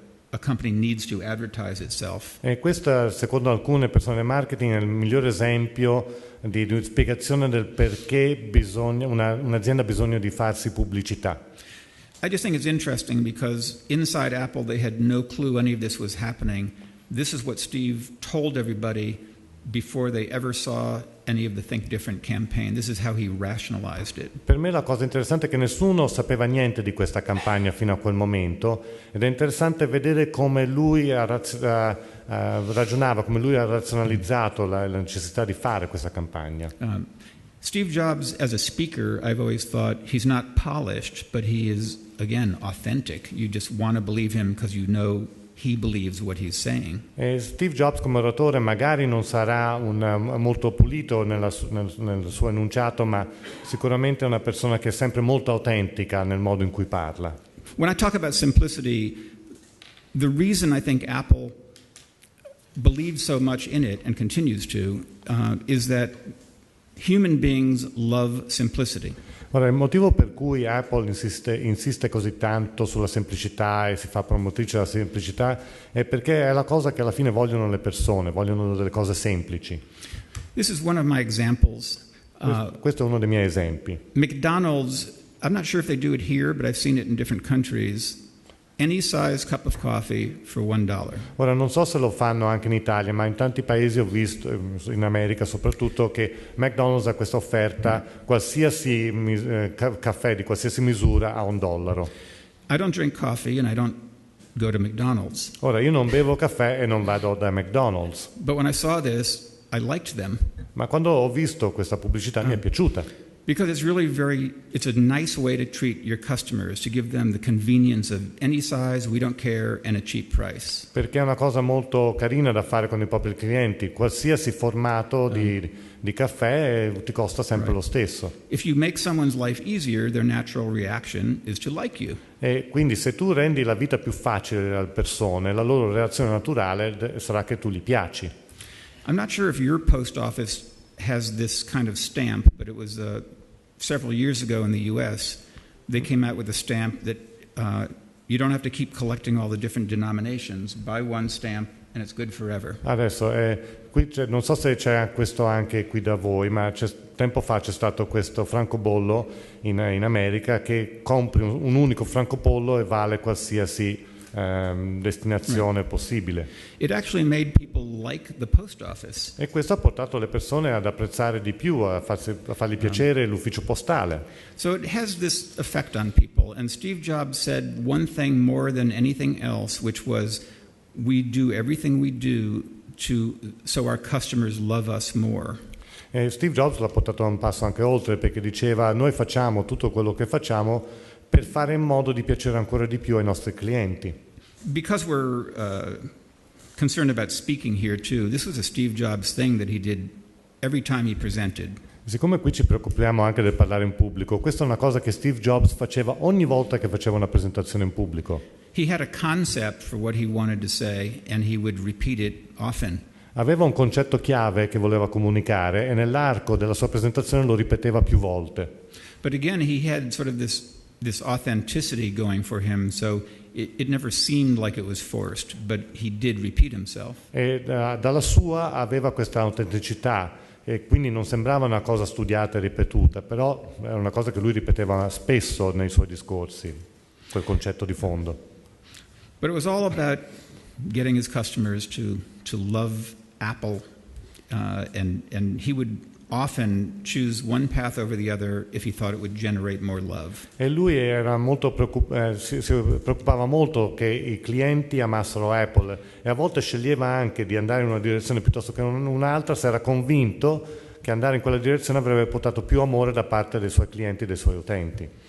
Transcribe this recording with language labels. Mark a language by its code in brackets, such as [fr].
[en] a company needs to advertise itself. [it] E questo, secondo alcune persone del marketing, è il migliore esempio di spiegazione del perché un'azienda ha bisogno di farsi pubblicità. [en] I just think it's interesting because inside Apple they had no clue any of this was happening. This is what Steve told everybody before they ever saw any of the Think Different campaign. This is how he rationalized it. [it] Per me la cosa interessante è che nessuno sapeva niente di questa campagna fino a quel momento, ed è interessante vedere come lui ragionava, come lui ha razionalizzato la necessità di fare questa campagna. [en] Steve Jobs, as a speaker, I've always thought he's not polished, but he is, again, authentic. You just want to believe him because you know he believes what he's saying. [it] E Steve Jobs come oratore magari non sarà molto pulito nel suo enunciato, ma sicuramente è una persona che è sempre molto autentica nel modo in cui parla. [en] When I talk about simplicity, the reason I think Apple believes so much in it and continues to is that human beings love simplicity. [it] Ora, il motivo per cui Apple insiste così tanto sulla semplicità e si fa promotrice della semplicità è perché è la cosa che alla fine vogliono le persone, vogliono delle cose semplici. [en] This is one of my examples. [it] Questo è uno dei miei esempi. [en] McDonald's, I'm not sure if they do it here, but I've seen it in different countries. Any size cup of coffee for $1. [it] Ora, non so se lo fanno anche in Italia, ma in tanti paesi ho visto, in America soprattutto, che McDonald's ha questa offerta, qualsiasi caffè di qualsiasi misura a $1. [en] I don't drink coffee and I don't go to McDonald's. [it] Ora, io non bevo caffè e non vado da McDonald's. [en] But when I saw this, I liked them. [it] Ma quando ho visto questa pubblicità mi è piaciuta. [en] Because it's a nice way to treat your customers, to give them the convenience of any size, we don't care, and a cheap price. [it] Perché è una cosa molto carina da fare con i propri clienti. Qualsiasi formato di caffè ti costa sempre lo stesso. [en] If you make someone's life easier, their natural reaction is to like you. [it] E quindi se tu rendi la vita più facile alle persone, la loro reazione naturale sarà che tu gli piaci. [en] I'm not sure if your post office has this kind of stamp, but it was several years ago in the US, they came out with a stamp that you don't have to keep collecting all the different denominations. Buy one stamp and it's good forever. [it] Adesso, qui non so se c'è questo anche qui da voi, ma tempo fa c'è stato questo francobollo in America che compri un unico francobollo e vale qualsiasi destinazione possibile. [en] It actually made people like the post office. [it] E questo ha portato le persone ad apprezzare di più, a fargli piacere l'ufficio postale. [en] So it has this effect on people. And Steve Jobs said one thing more than anything else, which was, we do everything we do so our customers love us more. [it] E Steve Jobs l'ha portato un passo anche oltre, perché diceva: noi facciamo tutto quello che facciamo per fare in modo di piacere ancora di più ai nostri clienti. [en] Because we're concerned about speaking here too, this was a Steve Jobs thing that he did every time he presented. [it] Siccome qui ci preoccupiamo anche del parlare in pubblico, questa è una cosa che Steve Jobs faceva ogni volta che faceva una presentazione in pubblico. [en] He had a concept for what he wanted to say and he would repeat it often. [it] Aveva un concetto chiave che voleva comunicare e nell'arco della sua presentazione lo ripeteva più volte. [en] But again, he had sort of this authenticity going for him, so it never seemed like it was forced, but he did repeat himself. [it] E dalla sua aveva questa autenticità e quindi non sembrava una cosa studiata e ripetuta, però era una cosa che lui ripeteva spesso nei suoi discorsi, quel concetto di fondo. [en] But it was all about getting his customers to love Apple, and he would often choose one path over the other if he thought it would generate more love. [it] E lui era molto si preoccupava molto che i clienti amassero Apple e a volte sceglieva anche di andare in una direzione piuttosto che in un'altra se era convinto che andare in quella direzione avrebbe portato più amore da parte dei suoi clienti e dei suoi utenti.